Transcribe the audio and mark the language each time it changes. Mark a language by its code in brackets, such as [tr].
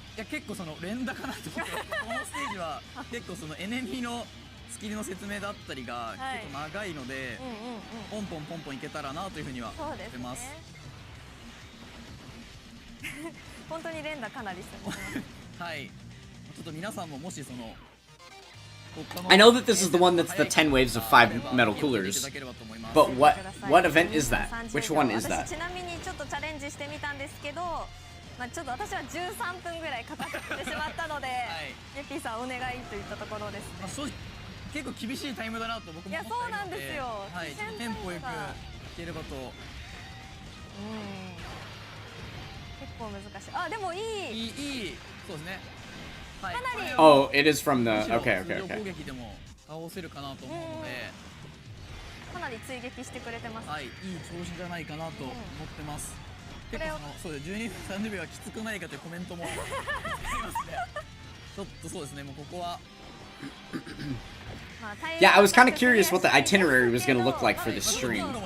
[ja] いや、結構その連打かなと思って、このステージは結構そのエネミーのスキルの説明だったりが結構長いので、ポンポンポンポンいけたらなというふうには思ってます。本当に連打かなりしてます。はい。ちょっと皆さんももしその [en] I know that this is the one that's the 10 waves of 5 metal coolers, but what event is that? Which one is that? [ja] ちなみにちょっとチャレンジしてみたんですけど、ちょっと私は13分ぐらいかかってしまったので、GEPPYさんお願いといったところですね。結構厳しいタイムだなと僕も思っているので、そうなんですよ。はい、テンポよくいければと。結構難しい。あ、でもいい。そうですね。 [en] Oh, it is from the. Okay. [ja] 攻撃でも倒せるかなと思うので、かなり追撃してくれてます。はい、いい調子じゃないかなと思ってます。結構そうで12分30秒はきつくないかというコメントもありますね。ちょっとそうですね、もうここは。 [en] Yeah, I was kind of curious what the itinerary was going to look like for this stream.